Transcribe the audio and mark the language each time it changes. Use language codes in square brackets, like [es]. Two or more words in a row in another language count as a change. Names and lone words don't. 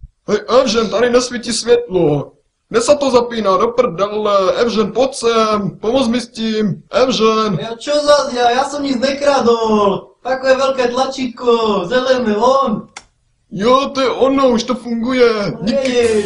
[cs] Hej, Evžen, tady nesvítí světlo. Kde se to zapíná, do prdele? Evžen, pojď sem, pomoz mi s tím, Evžen. [sk] Ja čo zas, ja som nic nekradol. Takové veľké tlačítko, zelené, on. [cs] Jo, to je ono, už to funguje. Díky, Vidíš.